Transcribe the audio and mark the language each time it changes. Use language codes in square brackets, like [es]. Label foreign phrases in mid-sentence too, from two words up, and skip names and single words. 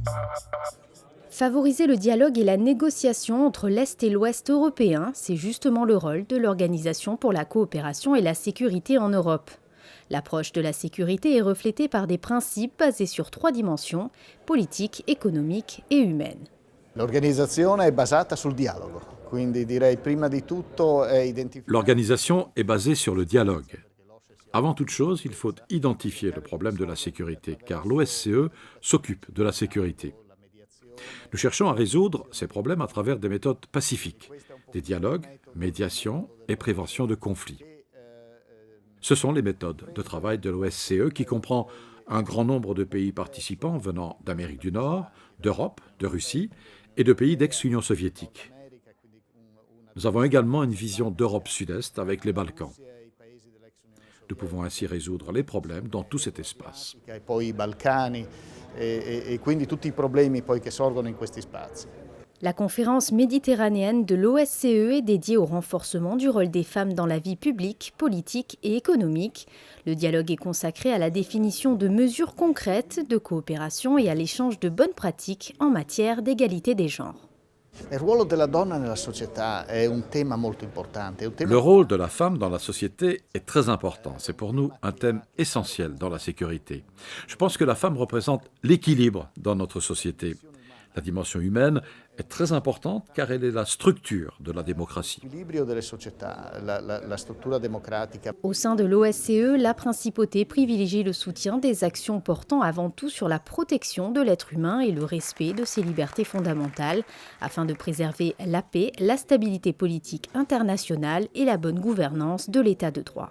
[fr] Favoriser le dialogue et la négociation entre l'Est et l'Ouest européen, c'est justement le rôle de l'Organisation pour la coopération et la sécurité en Europe. L'approche de la sécurité est reflétée par des principes basés sur 3 dimensions, politique, économique et humaine. [it] L'organizzazione è basata sul dialogo, quindi direi prima di tutto è identificare. [fr] L'organisation est basée sur le dialogue. Avant toute chose, il faut identifier le problème de la sécurité, car l'OSCE s'occupe de la sécurité. Nous cherchons à résoudre ces problèmes à travers des méthodes pacifiques, des dialogues, médiation et prévention de conflits. Ce sont les méthodes de travail de l'OSCE qui comprend un grand nombre de pays participants venant d'Amérique du Nord, d'Europe, de Russie et de pays d'ex-Union soviétique. Nous avons également une vision d'Europe sud-est avec les Balkans. Nous pouvons ainsi résoudre les problèmes dans tout cet espace. [it] E poi i Balcani e quindi tutti i problemi poi che sorgono in questi spazi. [fr] La conférence méditerranéenne de l'OSCE est dédiée au renforcement du rôle des femmes dans la vie publique, politique et économique. Le dialogue est consacré à la définition de mesures concrètes de coopération et à l'échange de bonnes pratiques en matière d'égalité des genres. [it] Il ruolo della donna nella società è un tema molto importante. [fr] Le rôle de la femme dans la société est très important. C'est pour nous un thème essentiel dans la sécurité. Je pense que la femme représente l'équilibre dans notre société. La dimension humaine est très importante car elle est la structure de la démocratie. [it] L'equilibrio delle società, la struttura democratica. [fr] Au sein de l'OSCE, la principauté privilégie le soutien des actions portant avant tout sur la protection de l'être humain et le respect de ses libertés fondamentales, afin de préserver la paix, la stabilité politique internationale et la bonne gouvernance de l'état de droit.